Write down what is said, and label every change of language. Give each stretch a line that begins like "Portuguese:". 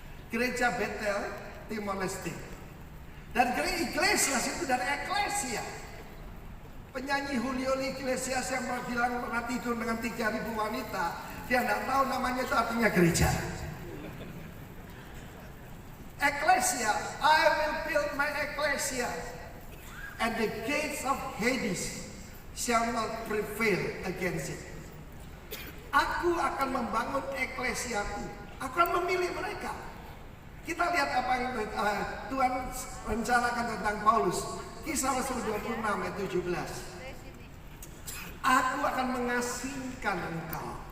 Indonesian: Gereja Bethel Timor Leste. Dan Iglesias itu dari eklesia. Penyanyi Julio Iglesias yang bilang pernah tidur dengan 3.000 wanita, dia tidak tahu namanya itu artinya gereja.
English: Eklesia, I will build my ecclesia, and the gates of Hades shall not prevail against it.
Indonesian: Aku akan membangun eklesiaku, akan memilih mereka. Kita lihat apa yang Tuhan rencanakan tentang Paulus. Kisah Rasul 26 ayat 17. Aku akan mengasingkan engkau.